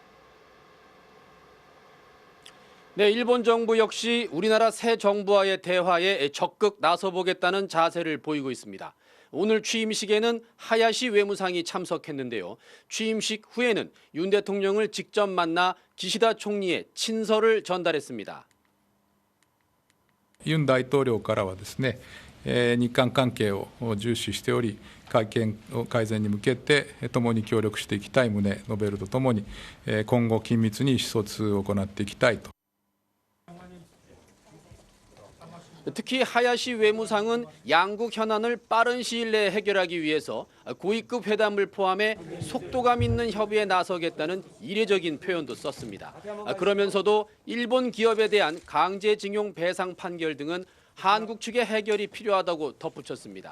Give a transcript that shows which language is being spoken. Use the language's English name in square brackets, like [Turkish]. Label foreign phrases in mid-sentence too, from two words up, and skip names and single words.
[Korean] 네, 일본 정부 역시 우리나라 새 정부와의 대화에 적극 나서보겠다는 자세를 보이고 있습니다. 오늘 취임식에는 하야시 외무상이 참석했는데요. 취임식 후에는 윤 대통령을 직접 만나 기시다 총리의 친서를 전달했습니다. [Japanese] ユン大統領からはですね、日韓関係を重視しており、会見改善に向けて共に協力していきたい旨述べるとともに、今後緊密に意思疎通を行っていきたいと。 [Korean] 특히 하야시 외무상은 양국 현안을 빠른 시일 내에 해결하기 위해서 고위급 회담을 포함해 속도감 있는 협의에 나서겠다는 이례적인 표현도 썼습니다. 그러면서도 일본 기업에 대한 강제징용 배상 판결 등은 한국 측의 해결이 필요하다고 덧붙였습니다.